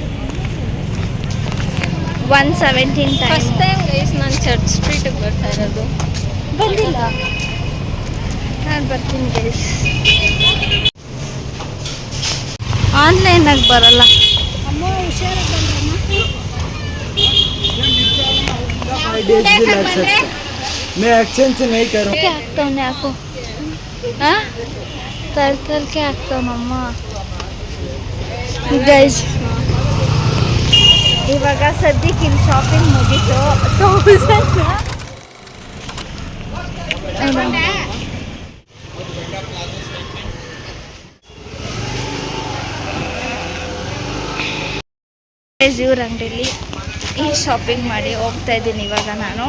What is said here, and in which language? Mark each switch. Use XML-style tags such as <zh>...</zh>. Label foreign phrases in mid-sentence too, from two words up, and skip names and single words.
<kn>1:17</kn> <en>first time guys</en> <kn>ನಾನು ಚರ್ಚ್ ಸ್ಟ್ರೀಟಿಗೆ ಬರ್ತಾ ಇರೋದು. ಬಂದಿಲ್ಲ, ನಾನು ಬರ್ತೀನಿ ಗೈಸ್. ಆನ್ಲೈನಾಗಿ ಬರಲ್ಲ. ಅಮ್ಮ ಹುಷಾರಾಗಿ</kn> <hi>मैं एक्सचेंज से नहीं कर रहा हूँ.</hi> <kn>ಆಗ್ತಾವನೆ ಹಾಕು. ಹಾಂ, ತರ್ಕೆ ಆಗ್ತಾವನಮ್ಮ ಗೈಸ್. ಇವಾಗ ಸದ್ಯಕ್ಕೆ ಇಲ್ಲಿ ಶಾಪಿಂಗ್ ಮುಗೀತು. 1000 ಇವ್ರ ಅಂಗಡಿಯಲ್ಲಿ ಈ ಶಾಪಿಂಗ್ ಮಾಡಿ ಹೋಗ್ತಾ ಇದ್ದೀನಿ ಇವಾಗ ನಾನು.</kn>